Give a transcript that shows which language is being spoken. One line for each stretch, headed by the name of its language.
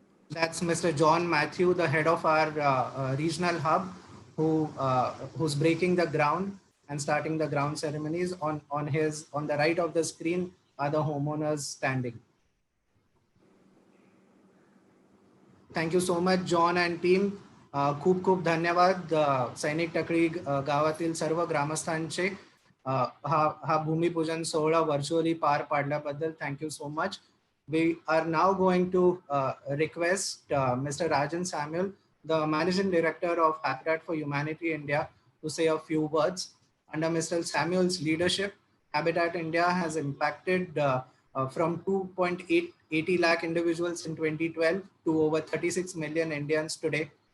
English: That's Mr. John Matthew, the head of our regional hub, who's breaking the ground and starting the ground ceremonies. On the right of the screen are the homeowners standing. Thank you so much, John and team.
Marathi: खूप खूप धन्यवाद सैनिक टाकळी गावातील सर्व ग्रामस्थांचे हा भूमिपूजन सोहळा व्हर्च्युअली पार पाडल्याबद्दल.
English: Thank you so much. We are now going to request Mr. Rajan Samuel, the Managing Director of Habitat for Humanity India, to say a few words. Under Mr. Samuel's leadership, Habitat India has impacted from 2.80 lakh individuals in 2012 to over 36 million Indians today.